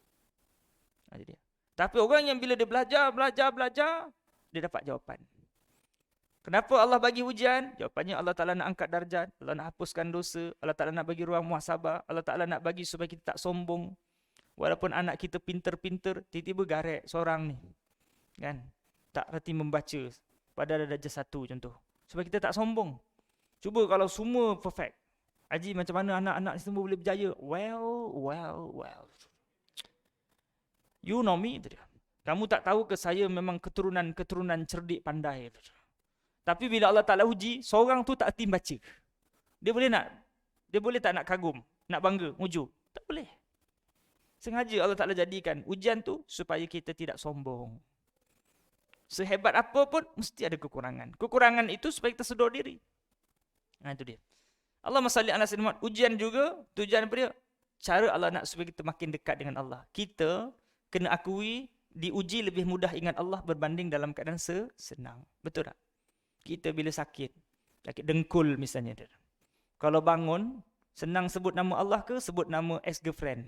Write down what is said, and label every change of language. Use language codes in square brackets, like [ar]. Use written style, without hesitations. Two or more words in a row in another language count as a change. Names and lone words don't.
[ms] Tapi orang yang bila dia belajar, dia dapat jawapan. Kenapa Allah bagi ujian? Jawapannya Allah Ta'ala nak angkat darjat, Allah nak hapuskan dosa, Allah Ta'ala nak bagi ruang muhasabah, Allah Ta'ala nak bagi supaya kita tak sombong. Walaupun anak kita pinter-pinter, tiba-tiba garek seorang ni. Kan? Tak reti membaca. Padahal ada darjah 1 contoh. Supaya kita tak sombong. Cuba kalau semua perfect. Haji, macam mana anak-anak semua boleh berjaya? [en] Well. You know me. [ms] Kamu tak tahu ke saya memang keturunan cerdik pandai. Tapi bila Allah Ta'ala uji, seorang tu tak hati baca. Dia boleh tak nak kagum, nak bangga, muju? Tak boleh. Sengaja Allah Ta'ala jadikan ujian tu supaya kita tidak sombong. Sehebat apa pun, mesti ada kekurangan. Kekurangan itu supaya kita sedar diri. Nah, itu dia. [ar] اللهم صل على سيدنا محمد. [ms] Ujian juga, tujuan apa dia? Cara Allah nak supaya kita makin dekat dengan Allah. Kita kena akui, diuji lebih mudah ingat Allah berbanding dalam keadaan senang. Betul tak? Kita bila sakit dengkul misalnya. Kalau bangun, senang sebut nama Allah ke sebut nama ex-girlfriend?